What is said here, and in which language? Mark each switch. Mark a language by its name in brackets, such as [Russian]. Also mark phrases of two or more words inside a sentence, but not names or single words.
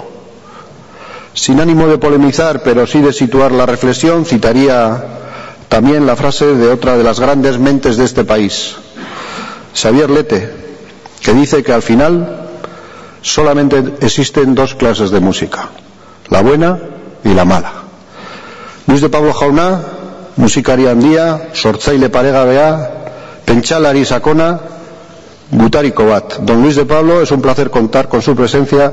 [Spanish] Sin ánimo de polemizar, pero sí de situar la reflexión, citaría también la frase de otra de las grandes mentes de este país, Xavier Lete, que dice que al final solamente existen dos clases de música, la buena y la mala. [Basque] Luis de Pablo Jauna, musikari handia, sortzaile paregabea, pentsalari sakona, gutariko bat. [Spanish] Don Luis de Pablo, es un placer contar con su presencia.